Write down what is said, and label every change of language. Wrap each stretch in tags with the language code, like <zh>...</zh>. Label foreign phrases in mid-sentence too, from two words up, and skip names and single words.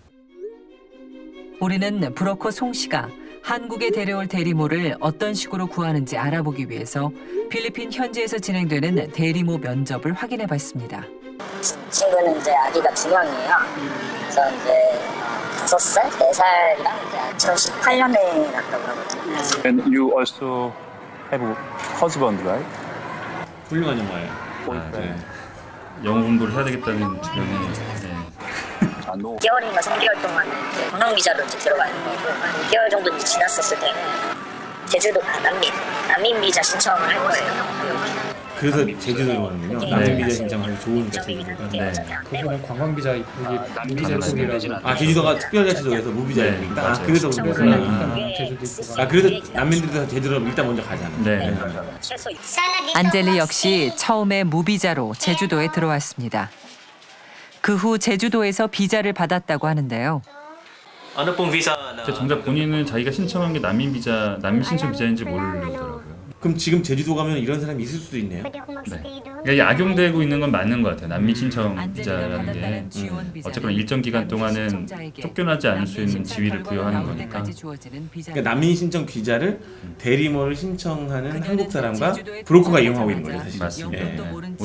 <ko>우리는 브로커 송 씨가 한국에 데려올 대리모를 어떤 식으로 구하는지 알아보기 위해서 필리핀 현지에서 진행되는 대리모 면접을 확인해 봤습니다. 친구는 이제 아기가 2명이에요. 그래서 이제 5살, 4살이랑 이제 2018년에 낳았다고 하거든요.</ko> <en>And you also have a husband, right?</en> <ko>훌륭한 영화예요. 아, 네. 영어 공부를 해야 되겠다는 주변에</ko> <en>I know.</en> <ko>2개월인가 3개월 동안 이제 관광 비자로 이제 들어가는 거고 한 2개월 정도 이제 지났었을 때는 제주도 난민 비자 신청을 할 거예요. 그래서 제주도로 가는군요. 난민 비자 신청하기 좋으니까 제주도가. 네. 그분은 관광비자 이게 무비자 쪽이라서 제주도가 특별자치도에서 무비자 네, 입국이다. 맞아요. 그래서 그래서 그렇구나. 일단 제주도 입구가 그래서 난민들이 제주도로 일단 먼저 가잖아. 네. 안젤리 역시 처음에 무비자로 제주도에 들어왔습니다. 그 후 제주도에서 비자를 받았다고 하는데요.</ko> <tl>Ano pong visa na?</tl> <ko>정작 본인은 자기가 신청한 게 난민 신청 비자인지 모르더라고요. 그럼 지금 제주도 가면 이런 사람이 있을 수도 있네요.</ko> <tl>pwede ako magstay doon.</tl> <ko>그러니까 악용되고 있는 건 맞는 것 같아요. 난민 신청 안젤리가 비자라는 게 받았다는 지원 비자는 어쨌거나 일정 기간 동안은 신청자에게 쫓겨나지 않을 수 있는 난민 지위를 신청 부여하는 결과가 나올 거니까. 때까지 주어지는 비자. 그러니까 난민 신청 비자를 대리모를 신청하는 그녀는 한국 사람과 제주도에 브로커가 이용하고 있는 거죠. 도착하자마자 사실. 맞습니다. 용돈도 모른 채</ko>